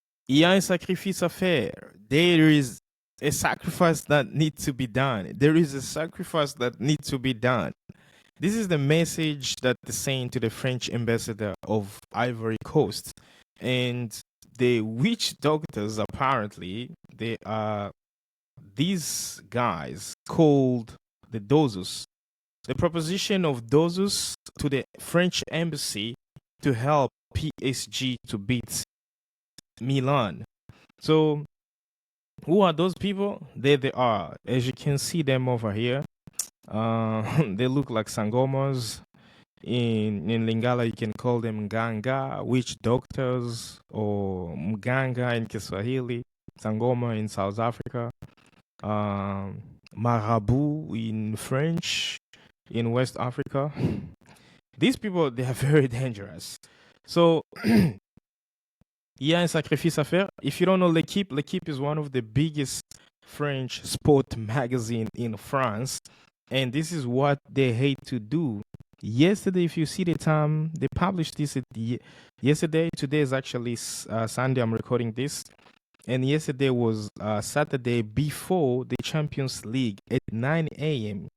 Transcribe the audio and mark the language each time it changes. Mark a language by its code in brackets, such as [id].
[fr] Il y a un sacrifice à faire. [en] There is a sacrifice that needs to be done. There is a sacrifice that needs to be done. This is the message that they're saying to the French ambassador of Ivory Coast. And the witch doctors, apparently, they are these guys called the DOZOS. The proposition of DOZOS to the French embassy to help PSG to beat Milan. So, who are those people? There they are. As you can see them over here, they look like sangomas. In Lingala, you can call them Nganga, witch doctors, or Mganga in Kiswahili, Sangoma in South Africa, Marabout in French, in West Africa. These people, they are very dangerous. [fr] So, il y a un sacrifice à faire. [en] If you don't know L'Équipe is one of the biggest French sport magazine in France. And this is what they hate to do. Yesterday, if you see the time, they published this yesterday. Today is actually Sunday. I'm recording this. And yesterday was Saturday before the Champions League at 9 a.m.